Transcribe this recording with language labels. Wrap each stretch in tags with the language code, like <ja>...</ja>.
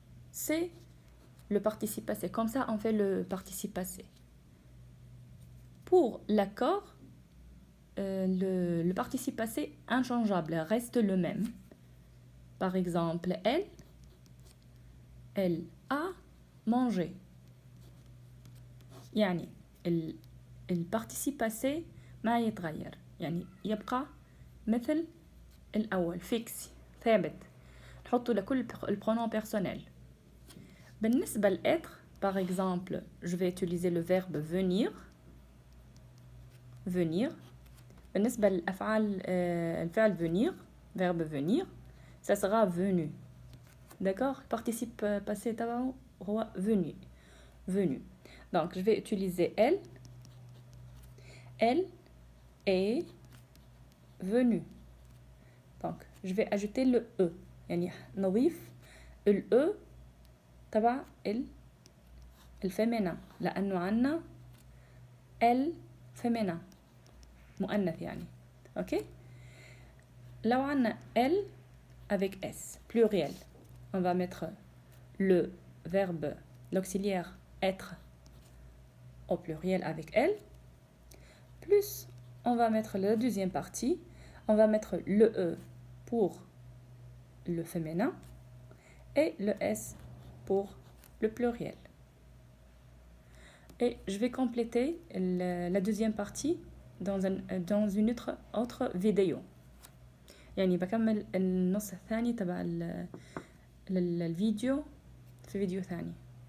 <fr>C'est le participe passé. Comme ça, on fait le participe passé. Pour l'accord, le participe passé inchangeable reste le même. Par exemple, elle a mangé.</fr> <ar>يعني الparticipe passé ما يتغير. يعني يبقى مثل الأول فيكس ثابت. نحطه لكل الpronoms personnels. بالنسبة</ar> <fr>l'être, par exemple, je vais utiliser le verbe venir. Venir.</fr> <ar>بالنسبة للأفعال الفعل</ar> <fr>venir, verbe venir, ça sera venu. D'accord? Participe passé</fr> <ar>تبعه هو</ar> <fr>venu. Venu. Donc, je vais utiliser elle. Elle est venue. Donc, je vais ajouter le E.</fr> <ar>يعني نضيف ال E تبع الفيمينا لأنه عنا ال فيمينا مؤنث يعني. OK? لو عنا</ar> <fr>elle avec S, pluriel, on va mettre le verbe, l'auxiliaire être au pluriel avec elle. Plus, on va mettre la deuxième partie, on va mettre le E pour le féminin et le S pour le pluriel. Et je vais compléter la deuxième partie dans une autre vidéo.</fr> <ar>يعني بكمل النص الثاني تبع الفيديو في فيديو ثاني.</ar>